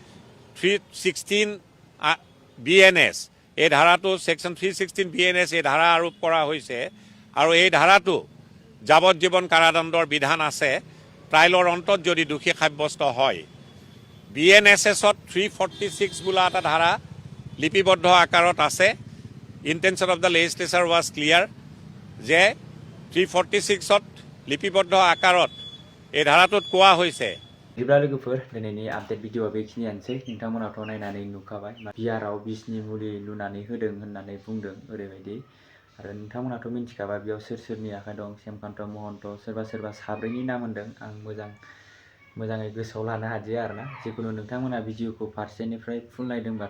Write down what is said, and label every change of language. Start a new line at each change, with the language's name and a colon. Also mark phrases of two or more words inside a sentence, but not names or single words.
Assamese: 316 BNS এই ধাৰাটো সেকশ্যন 316 BNS এই ধাৰা আৰোপ কৰা হৈছে আৰু এই ধাৰাটো যাৱজ্জীৱন কাৰাদণ্ডৰ বিধান আছে ট্ৰায়েলৰ অন্তত যদি দোষী সাব্যস্ত হয় BNSS-ত 346 বোলা এটা ধাৰা লিপিবদ্ধ আকাৰত আছে
English: intention of the legislature was clear
Assamese: যে 346ত লিপিবদ্ধ আকাৰত এই ধাৰাটোত কোৱা হৈছে
Bodo: बिदिब्ला लोगोफोर दिनैनि
English: update video
Bodo: बेखिनियानोसै नोंथांमोनाथ' नायनानै नुखाबाय बिआरआव बिसनि मुलि लुनानै होदों होननानै बुंदों ओरैबायदि आरो नोंथांमोनाथ' मिन्थिखाबाय बेयाव सोरनि आखाइ दं श्यामकान्त महन्त सोरबा साब्रैनि नाम होनदों आं मोजाङै गोसोआव लानो हादिया आरोना जिखुनु नोंथांमोना भिडिअखौ फारसेनिफ्राय फुल नायदोंबाथ'